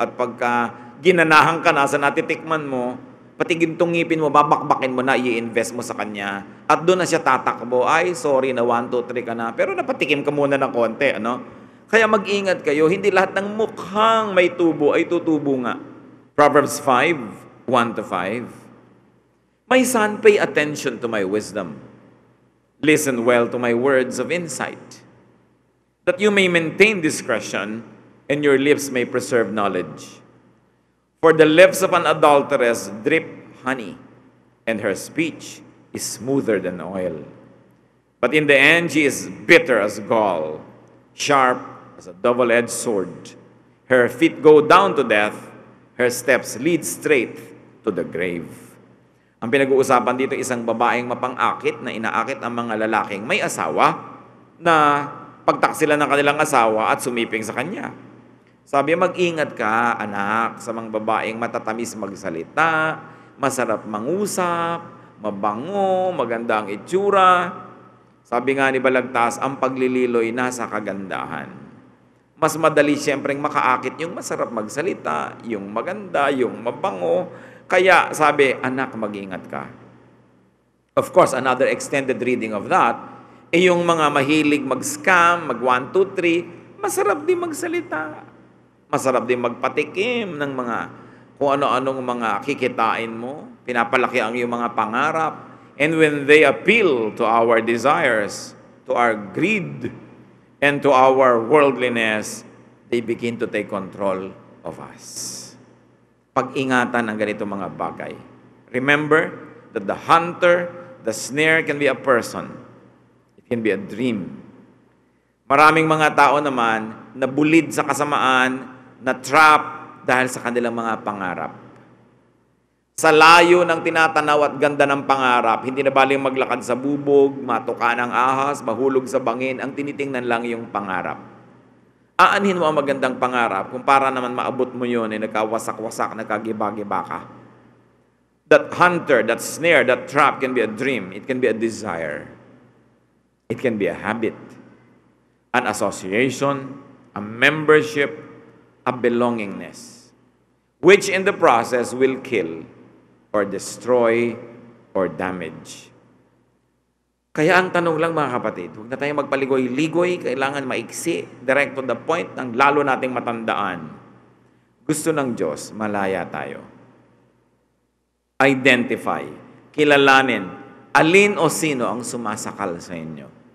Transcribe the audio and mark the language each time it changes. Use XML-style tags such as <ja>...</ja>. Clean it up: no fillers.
<tl>At pagka ginanahan ka na sa natitikman mo, pati gintong ngipin mo, babakbakin mo na, i-invest mo sa kanya. At doon na siya tatakbo. Ay, sorry na 1, 2, 3 ka na. Pero napatikim ka muna ng konti, ano? Kaya mag-ingat kayo, hindi lahat ng mukhang may tubo ay tutubo nga.</tl> <en>Proverbs 5, 1-5. My son, pay attention to my wisdom. Listen well to my words of insight, that you may maintain discretion and your lips may preserve knowledge. For the lips of an adulteress drip honey, and her speech is smoother than oil. But in the end she is bitter as gall, sharp as a double-edged sword. Her feet go down to death, her steps lead straight to the grave.</en> <tl>Ang pinag-uusapan dito, isang babaeng mapang-akit na inaakit ang mga lalaking may asawa na pagtaksila ng kanilang asawa at sumiping sa kanya. Sabi, mag-ingat ka, anak, sa mga babaeng matatamis magsalita, masarap mangusap, mabango, maganda ang itsura. Sabi nga ni Balagtas, ang paglililoy nasa kagandahan. Mas madali siyempreng makaakit yung masarap magsalita, yung maganda, yung mabango. Kaya sabi, anak, mag-ingat ka.</tl> <en>Of course, another extended reading of that,</en> <tl>yung mga mahilig mag-scam, mag 1, 2, 3, masarap din magsalita. Masarap din magpatikim ng mga kung ano-anong mga kikitain mo. Pinapalaki ang iyong mga pangarap.</tl> <en>And when they appeal to our desires, to our greed, and to our worldliness, they begin to take control of us.</en> <tl>Pag-ingatan ang ganito mga bagay.</tl> <en>Remember that the hunter, the snare can be a person. It can be a dream.</en> <tl>Maraming mga tao naman na bulid sa kasamaan, na trap dahil sa kanilang mga pangarap. Sa layo ng tinatanaw at ganda ng pangarap, hindi na baling maglakad sa bubog, matuka ng ahas, mahulog sa bangin, ang tinitingnan lang yung pangarap. Aanhin mo ang magandang pangarap kung para naman maabot mo yun ay nagkawasak-wasak, nagkagiba-giba ka.</tl> <en>That hunter, that snare, that trap can be a dream. It can be a desire. It can be a habit, an association, a membership, a belongingness. which in the process will kill or destroy or damage.</en> <tl>Kaya ang tanong lang mga kapatid, huwag na tayong magpaligoy-ligoy, kailangan maiksi,</tl> <en>direct to the point,</en> <tl>ang lalo nating matandaan. Gusto ng Diyos, malaya tayo. Identify, kilalanin, alin o sino ang sumasakal sa inyo.</tl>